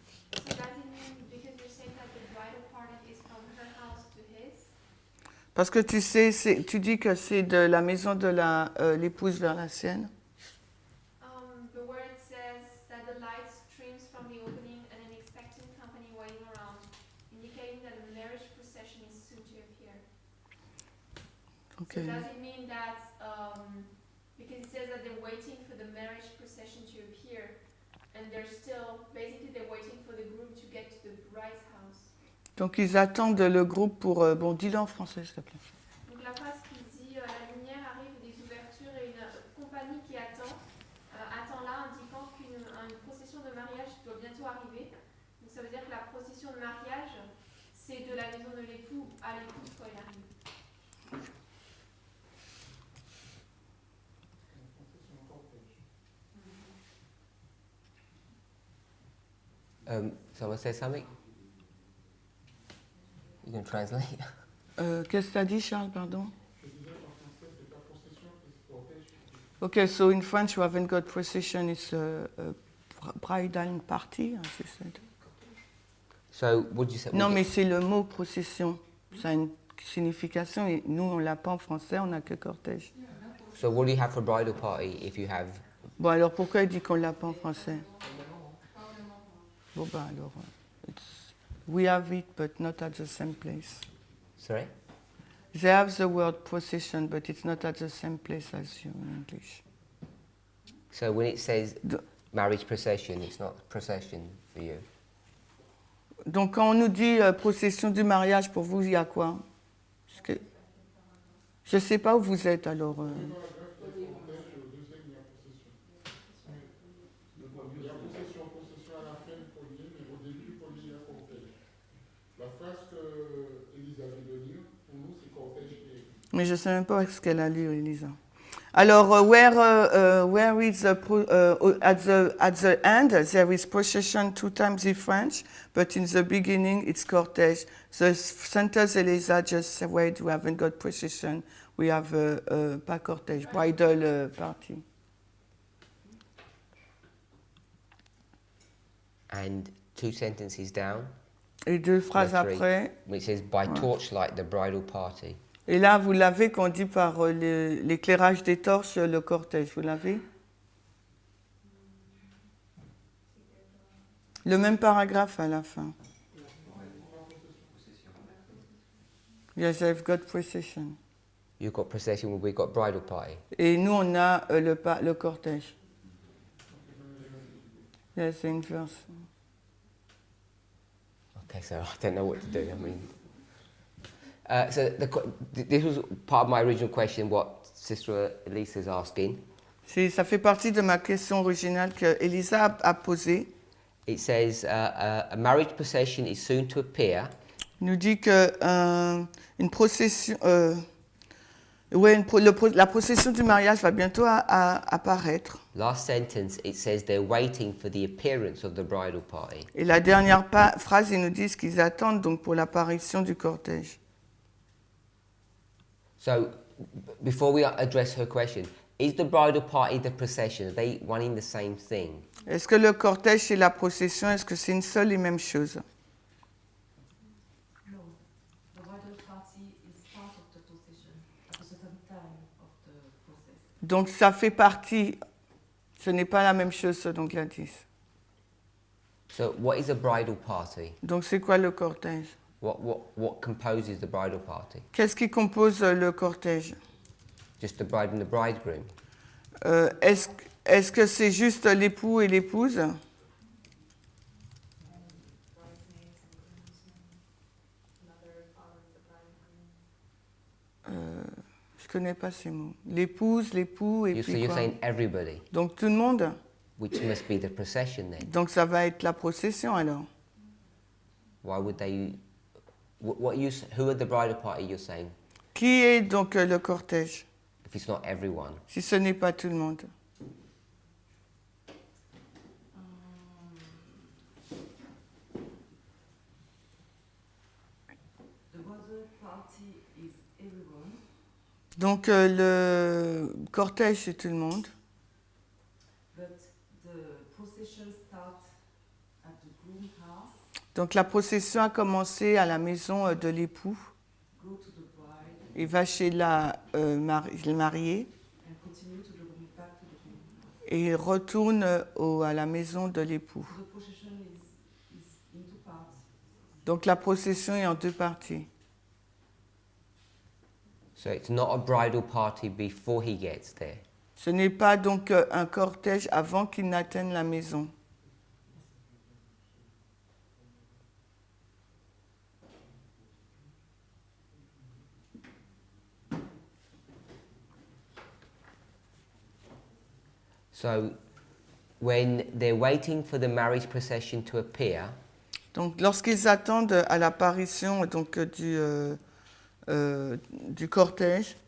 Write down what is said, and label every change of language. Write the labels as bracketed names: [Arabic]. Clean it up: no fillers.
[English] does it mean, because you're saying that the bridal party is from her house to his? [French] Parce que tu sais, tu dis que c'est de la maison de l'épouse vers la sienne. [English] But where it says that the light streams from the opening and an expectant company waiting around, indicating that a marriage procession is soon to appear. Okay. So does it mean that, because it says that they're waiting for the marriage procession to appear, and they're waiting for the groom to get to the bride's house. [French] Donc ils attendent le groupe pour... bon, dis-le en français, s'il te plaît. Donc la phrase qui dit la lumière arrive des ouvertures et une compagnie qui attend là, indiquant qu'une procession de mariage doit bientôt arriver. Donc ça veut dire que la procession de mariage, c'est de la maison de l'époux à l'épouse quand il arrive. [English] Someone say something? You can translate. [French] Qu'est-ce que tu as dit, Charles, pardon? [English] Okay, so in French you haven't got procession, it's a bridal party, as you said. So, what did you say? [French] Non, mais c'est le mot procession. Ça a une signification et nous, on l'a pas en français, on n'a que cortège. [English] So, what do you have for bridal party if you have? [French] Bon, alors pourquoi il dit qu'on l'a pas en français? Bon, ben alors, [English] we have it, but not at the same place. Sorry? They have the word procession, but it's not at the same place as you in English. So, when it says marriage procession, it's not procession for you. [French] Donc, quand on nous dit procession du mariage, pour vous, il y a quoi? Je ne sais pas où vous êtes, alors... Mais je ne sais même pas ce qu'elle a lu, Elisa. [English] Alors, where is at the end, there is procession 2 times in French, but in the beginning it's cortège. The sentence Elisa just said, wait, we haven't got procession, we have pas cortège, bridal party. And 2 sentences down. [French] Et 2 phrases après. [English] Which says, by torchlight, the bridal party. [French] Et là, vous l'avez qu'on dit par l'éclairage des torches, le cortège, vous l'avez? Le même paragraphe à la fin. [English] Yes, I've got procession. You've got procession, we've got bridal party. Et nous, on a le cortège. Yes, inverse. Okay, so I don't know what to do. I mean, so this was part of my original question, what Sister Elisa is asking. [French] Ça fait partie de ma question originale que Elisa a posée. [English] It says, a marriage procession is soon to appear. [French] Il nous dit que une procession, Oui, la procession du mariage va bientôt apparaître. [English] Last sentence, it says they're waiting for the appearance of the bridal party. [French] Et la dernière phrase, ils nous disent qu'ils attendent donc pour l'apparition du cortège. [English] So, before we address her question, is the bridal party the procession? Are they one in the same thing? [French] Est-ce que le cortège et la procession, est-ce que c'est une seule et même chose? [English] No, the bridal party is part of the procession at a certain time of the process. [French] Donc ça fait partie, ce n'est pas la même chose selon Gladys. [English] So, what is a bridal party? [French] Donc c'est quoi le cortège? [English] What composes the bridal party? [French] Qu'est-ce qui compose le cortège? [English] Just the bride and the bridegroom? [French] Est-ce que c'est juste l'époux et l'épouse? [English] Bridesmaids and groomsmen, mother, father of the bridegroom. [French] Je connais pas ces mots. L'épouse, l'époux et [English] So [French] puis [English] you're [French] quoi? [English] saying everybody, [French] Donc tout le monde? [English] which must be the procession then. [French] Donc ça va être la procession alors. [English] Why would they? Who are the bridal party? You're saying [French] Qui est donc le cortège? [English] if it's not everyone. [French] Si ce n'est pas tout le monde. [English] The bridal party is everyone, [French] Donc le cortège c'est tout le monde. [English] but the procession starts at the groom house, [French] Donc la procession a commencé à la maison de l'époux. [English] go to the bride, [French] Il va chez le marié [English] and continue to the groom, back to the groom house. [French] et il retourne à la maison de l'époux. [English] The procession is in two parts. [French] Donc la procession est en deux parties. [English] So it's not a bridal party before he gets there. [French] Ce n'est pas donc un cortège avant qu'il n'atteigne la maison. [English] So when they're waiting for the marriage procession to appear, [French] Donc lorsqu'ils attendent à l'apparition donc du cortège,